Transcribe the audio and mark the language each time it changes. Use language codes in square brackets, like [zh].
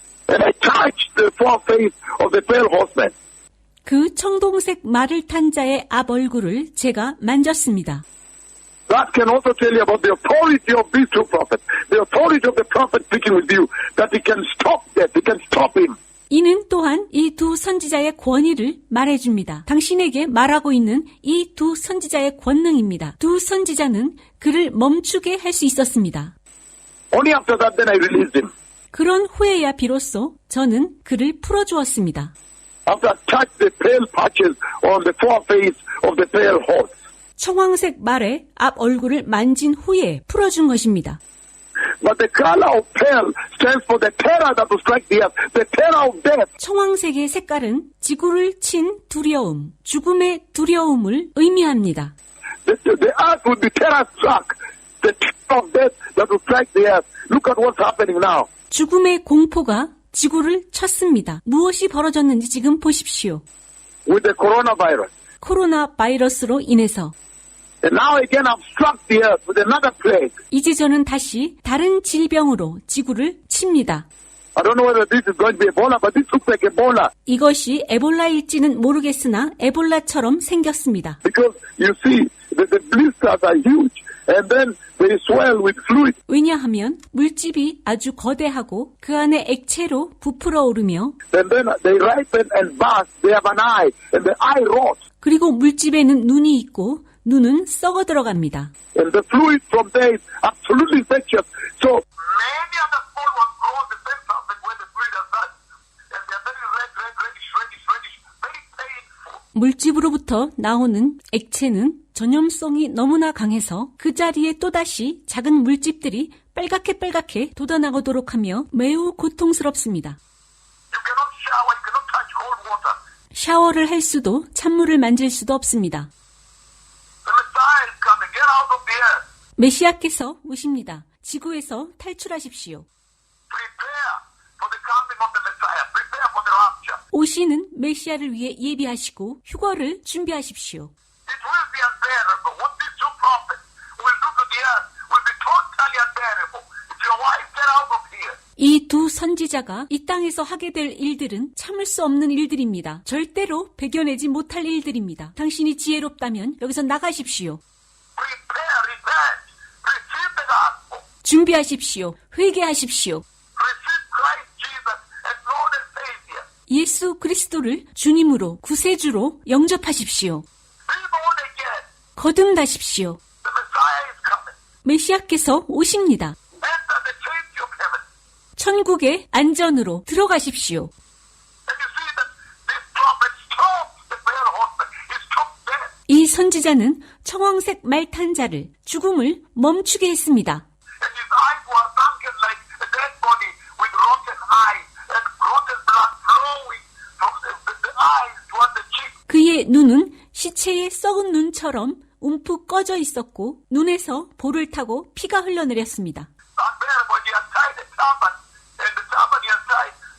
[en] And I touched the foreface of the pale horseman. [ko] 그 청동색 말을 탄 자의 앞 얼굴을 제가 만졌습니다. [en] That can also tell you about the authority of these two prophets, the authority of the prophet speaking with you, that he can stop death, he can stop him. [ko] 이는 또한 이 두 선지자의 권위를 말해줍니다. 당신에게 말하고 있는 이 두 선지자의 권능입니다. 두 선지자는 그를 멈추게 할 수 있었습니다. [en] Only after that then I released him. [ko] 그런 후에야 비로소 저는 그를 풀어주었습니다. [en] After I touched the pale patches on the foreface of the pale horse. [ko] 청황색 말의 앞 얼굴을 만진 후에 풀어준 것입니다. [en] But the color of pale stands for the terror that will strike the earth, the terror of death. [ko] 청황색의 색깔은 지구를 친 두려움, 죽음의 두려움을 의미합니다. [en] The earth would be terror struck, the terror of death that will strike the earth. Look at what's happening now. [ko] 죽음의 공포가 지구를 쳤습니다. 무엇이 벌어졌는지 지금 보십시오. [en] With the coronavirus. [ko] 코로나 바이러스로 인해서. [en] And now again I've struck the earth with another plague. [ko] 이제 저는 다시 다른 질병으로 지구를 칩니다. [en] I don't know whether this is going to be Ebola, but this looks like Ebola. [ko] 이것이 에볼라일지는 모르겠으나 에볼라처럼 생겼습니다. [en] Because you see, the blisters are huge, and then they swell with fluid. [ko] 왜냐하면 물집이 아주 거대하고 그 안에 액체로 부풀어 오르며 [en] And then they ripen and burst. They have an eye, and the eye rots. [ko] 그리고 물집에는 눈이 있고 눈은 썩어 들어갑니다. [en] And the fluid from there is absolutely infectious. So many of the small ones grow the same surface where the fluid is such, and they're very reddish, very painful. [ko] 물집으로부터 나오는 액체는 전염성이 너무나 강해서 그 자리에 또다시 작은 물집들이 빨갛게 돋아나오도록 하며 매우 고통스럽습니다. [en] You cannot shower, you cannot touch cold water. [ko] 샤워를 할 수도 찬물을 만질 수도 없습니다. [en] The Messiah is coming. Get out of the earth. [ko] 메시아께서 오십니다. 지구에서 탈출하십시오. [en] Prepare for the coming of the Messiah. Prepare for the rapture. [ko] 오시는 메시아를 위해 예비하시고 휴거를 준비하십시오. [en] It will be unbearable. What these two prophets will do to the earth will be totally unbearable. If your wife get out of here. [ko] 이 두 선지자가 이 땅에서 하게 될 일들은 참을 수 없는 일들입니다. 절대로 배겨내지 못할 일들입니다. 당신이 지혜롭다면 여기서 나가십시오. [en] Prepare, repent, receive the gospel, [ko] 준비하십시오. 회개하십시오. [en] receive Christ Jesus as Lord and Savior. [ko] 예수 그리스도를 주님으로 구세주로 영접하십시오. [en] Be born again. [ko] 거듭나십시오. [en] The Messiah is coming. [ko] 메시아께서 오십니다. [en] Enter the safety of heaven. [ko] 천국의 안전으로 들어가십시오. [en] And you see that this prophet stopped the pale horseman. He stopped death. [ko] 이 선지자는 청황색 말탄 자를 죽음을 멈추게 했습니다. [en] And his eyes were sunken like a dead body with rotten eyes and rotten blood flowing from the eyes toward the cheek. [ko] 그의 눈은 시체의 썩은 눈처럼 움푹 꺼져 있었고 눈에서 볼을 타고 피가 흘러내렸습니다. [en] Unbearable. He had tied a turban, and the turban he had tied